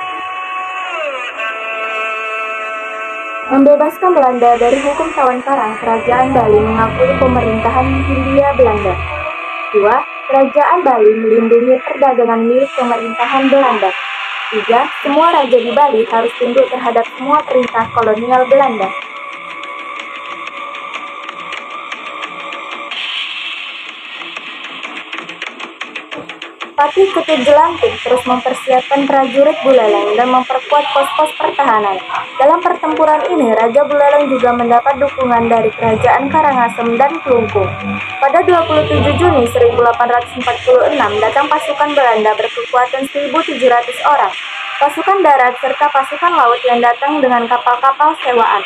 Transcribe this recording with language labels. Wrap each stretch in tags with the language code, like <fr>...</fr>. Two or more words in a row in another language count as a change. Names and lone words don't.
<id>Membebaskan Belanda dari hukum Tawan Karang, Kerajaan Bali mengakui pemerintahan Hindia Belanda. 2. Kerajaan Bali melindungi perdagangan milik pemerintahan Belanda. 3. Semua raja di Bali harus tunduk terhadap semua perintah kolonial Belanda. Patih Ketut Jelantik terus mempersiapkan prajurit Buleleng dan memperkuat pos-pos pertahanan. Dalam pertempuran ini, Raja Buleleng juga mendapat dukungan dari Kerajaan Karangasem dan Klungkung. Pada 27 Juni 1846, datang pasukan Belanda berkekuatan 1.700 orang. Pasukan darat serta pasukan laut yang datang dengan kapal-kapal sewaan.</id>